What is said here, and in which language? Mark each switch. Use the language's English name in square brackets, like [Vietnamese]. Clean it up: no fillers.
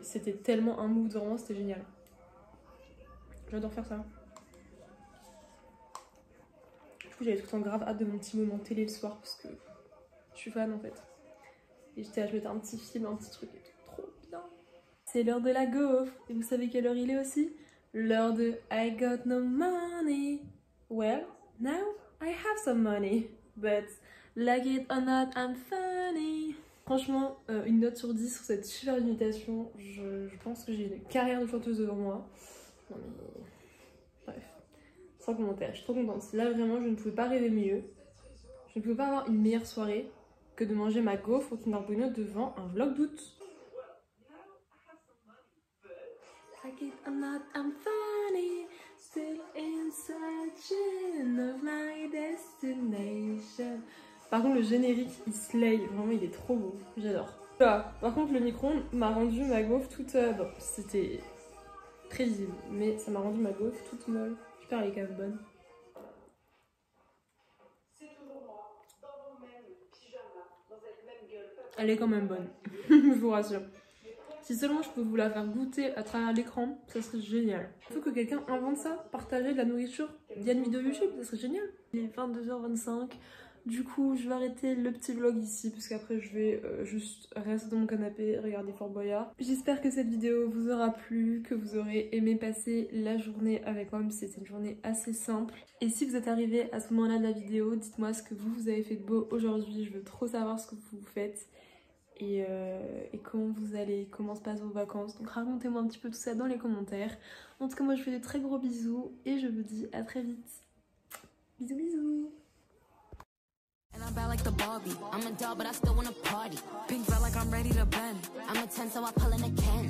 [French] C'était tellement un mood, vraiment c'était génial. J'adore faire ça. Du coup j'avais tout le temps grave hâte de mon petit moment télé le soir parce que je suis fan en fait. Et j'étais à je mettais un petit film, un petit truc et tout, trop bien. C'est l'heure de la gaufre. Et vous savez quelle heure il est aussi? L'heure de [English] I got no money. Well, now I have some money. But like it or not, I'm funny. [French] Franchement, une note sur 10 sur cette super imitation. Je pense que j'ai une carrière de chanteuse devant moi. Non mais... Bref. Sans commentaire, je suis trop contente. Là vraiment, je ne pouvais pas rêver mieux. Je ne pouvais pas avoir une meilleure soirée que de manger ma gaufre au Kinder Bueno devant un vlog d'août. [English] Like it or not, I'm funny, still in search of my destination. [French] Par contre le générique il slay, vraiment il est trop beau, j'adore. Par contre le micro-ondes m'a rendu ma gaufre toute... bon c'était très visible, mais ça m'a rendu ma gaufre toute molle. J'espère elle est quand même bonne. Elle est quand même bonne, je vous rassure. Si seulement je peux vous la faire goûter à travers l'écran, ça serait génial. Il faut que quelqu'un invente ça, partager de la nourriture via une vidéo YouTube, ça serait génial. Il est 22h25, du coup je vais arrêter le petit vlog ici, parce qu'après je vais juste rester dans mon canapé, regarder Fort Boyard. J'espère que cette vidéo vous aura plu, que vous aurez aimé passer la journée avec moi, c'était une journée assez simple. Et si vous êtes arrivé à ce moment-là de la vidéo, dites-moi ce que vous avez fait de beau aujourd'hui, je veux trop savoir ce que vous faites. Et comment se passent vos vacances. Donc racontez-moi un petit peu tout ça dans les commentaires. En tout cas moi je vous fais de très gros bisous et je vous dis à très vite. Bisous bisous. [English] And I'm bad like the Barbie. I'm a doll, but I still wanna party. Pink felt like I'm ready to bend. I'm a 10, so I pull in a Ken.